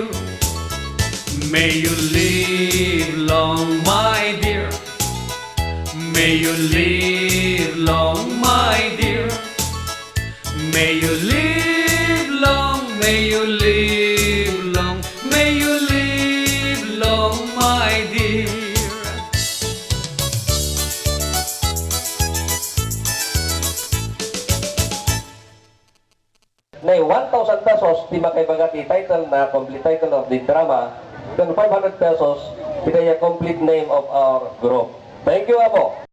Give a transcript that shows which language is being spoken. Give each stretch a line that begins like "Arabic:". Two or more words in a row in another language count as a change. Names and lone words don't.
English: May you live long, my dear. May you live long, my dear. May you live long, may you live long, may you live long, my dear.
Iloko: Nay 1,000 pesos ti makaibaga ti title na
English: complete title of the drama,
Iloko: then 500 pesos ti kaya
English: complete name of our group. Thank you, Apo.